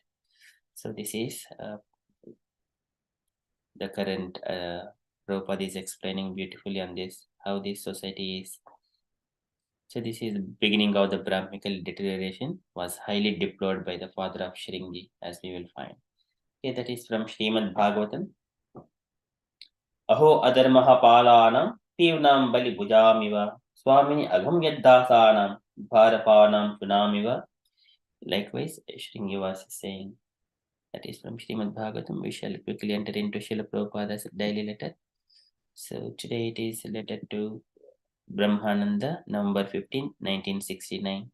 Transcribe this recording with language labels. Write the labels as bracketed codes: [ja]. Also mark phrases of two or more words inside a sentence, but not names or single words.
[en] So this is the current Prabhupada is explaining beautifully on this, how this society is. So this is the beginning of the Brahmanical deterioration was highly deplored by the father of Shringi, as we will find. Okay, that is from Srimad Bhagavatam. [sa] Aho adarmaha palanam tivnam bali bhujamiva swamini agham yaddasanam bharapanam sunamiva. [en] Likewise, Shringi was saying, that is from Srimad Bhagavatam. We shall quickly enter into Srila Prabhupada's daily letter. So today it is letter to Brahmananda, November 15, 1969.